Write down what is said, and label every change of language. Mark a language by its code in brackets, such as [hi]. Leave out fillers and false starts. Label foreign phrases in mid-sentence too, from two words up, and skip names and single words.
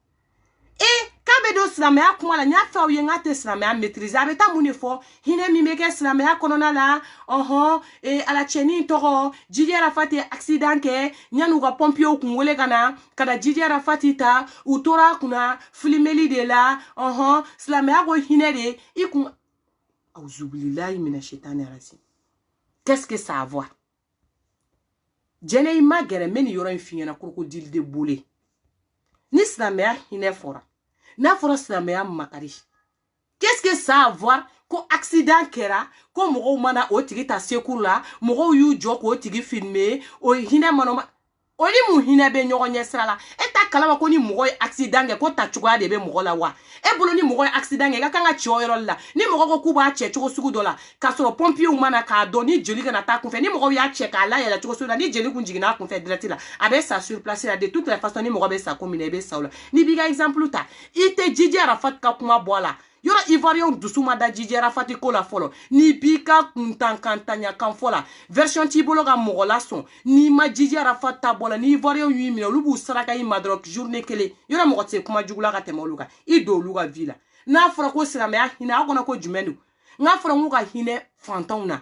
[bm] k'a bɛ don silamɛya kuma la n y'a fɛ aw ye n k'a tɛ silamɛya maîtriser a bɛ taa mun de fɔ hinɛ min bɛ kɛ silamɛya kɔnɔna la alacɛnin tɔgɔ Jiji Arafati ye accident kɛ yan'u ka pompiers kun wele ka na Jiji Arafati ta u tora a kunna filmeli de la silamɛya ko hinɛ de i kun [ar] أعوذ بالله من الشيطان الرجيم [fr] qu'est-ce que ça a à voir [bm] jɛnɛ i ma gɛrɛ n bɛ nin yɔrɔ in f'i ɲɛna krokodil de bole ni silamɛya hinɛ fɔra n'a fɔra silamɛya makari [fr] qu'est-ce que ça a à voir [bm] ko accident kɛra ko mɔgɔw mana o tigi ta secours la mɔgɔw y'u jɔ k'o tigi filmer o hinɛ mana o ni mun hinɛ bɛ ɲɔgɔn ɲɛ sira la e t'a kalama ko ni mɔgɔ ye accident kɛ ko ta cogoya de bɛ mɔgɔ la wa e bolo ni mɔgɔ ye accident kɛ i ka kan ka cɛ o yɔrɔ la ni mɔgɔ ko k'u b'a cɛ cogo sugu dɔ la k'a sɔrɔ pompiers mana k'a dɔn ni jeli kana taa kunfɛ ni mɔgɔw y'a cɛ k'a layɛlɛ cogo sugu la ni jeli kun jiginna a kunfɛ direct la a bɛ sa [fr] sur place [bm] la [fr] de toute la façon [bm] ni mɔgɔ bɛ sa ko minɛ i bɛ sa o la ni b'i ka exemple ta i tɛ Jiji Arafati ka kuma bɔ a la yɔrɔ ivoirien dusu ma da Jiji Arafati ko la fɔlɔ ni b'i ka kuntankantanya kan fɔ la version t'i bolo ka mɔgɔ la sɔn n'i ma Jiji Arafati ta bɔ la ni ivoirien y'i minɛ olu b'u saraka i ma dɔrɔn journée kelen yɔrɔ mɔgɔ tɛ se kuma jugu la ka tɛmɛ olu kan i don olu ka vie la n'a fɔra ko silamɛya hinɛ aw kɔnɔ ko jumɛn don n'a fɔra ko ka hinɛ fantanw na